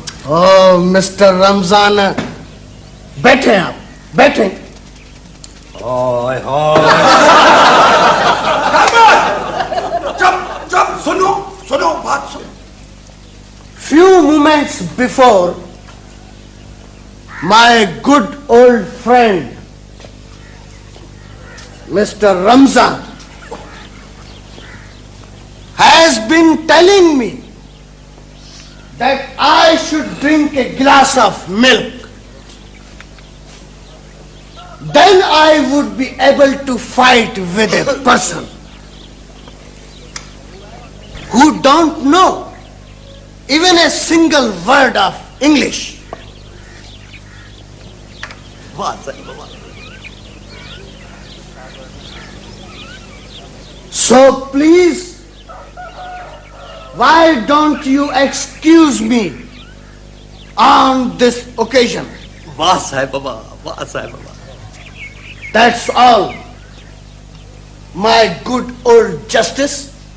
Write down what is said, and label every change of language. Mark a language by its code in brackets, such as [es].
[hi] ओ mister Ramzan, बैठे आप, बैठे। चुप चुप, सुनो सुनो, बात सुनो। [en] few moments before, my good old friend, Mr. Ramzan, has been telling me that I should drink a glass of milk. Then I would be able to fight with a person who don't know even a single word of English. So please, why don't you excuse me on this occasion? [hi] वाह साहब बाबा, वाह साहब बाबा। [en] That's all, my good old justice.